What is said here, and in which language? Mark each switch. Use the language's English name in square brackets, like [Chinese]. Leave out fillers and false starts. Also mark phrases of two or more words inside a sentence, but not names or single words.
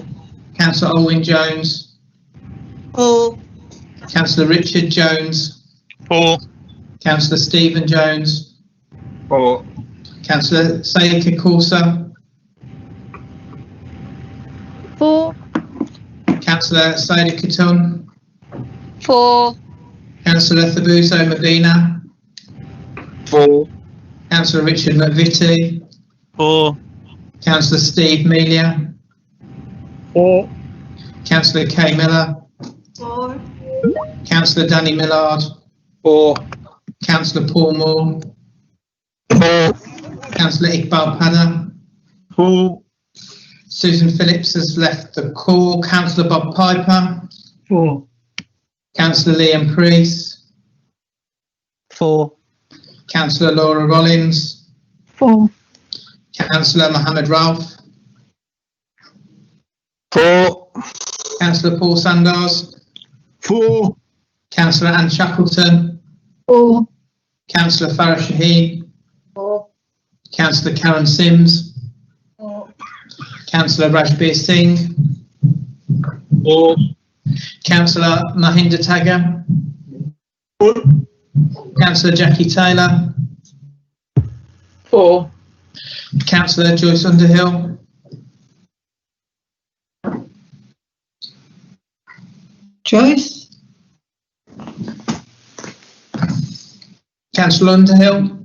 [English] Councillor Olwyn Jones. For. Councillor Richard Jones. For. Councillor Stephen Jones. For. Councillor Sayika Corsa. For. Councillor Saida Khatun, 4. Councillor Thabuso Mabina, 4. Councillor Richard McVitie, 4. Councillor Steve Melia, 4. Councillor Kay Miller, 4. Councillor Danny Millard, 4. Councillor Paul Moore, 4. Councillor Iqbal Padda, 4. Susan Phillips has left the call, Councillor Bob Piper, 4. Councillor Liam Priest, 4. Councillor Laura Rollins, 4. Councillor Mohammed Ralph, 4. Councillor Paul Sandars, 4. Councillor Anne Shackleton, 4. Councillor Farah Shaheen, 4. Councillor Karen Sims, 4. Councillor Rajbir Singh, 4. Councillor Mahinda Taggar, 4. Councillor Jackie Taylor, 4. Councillor Joyce Underhill, Joyce? Councillor Underhill,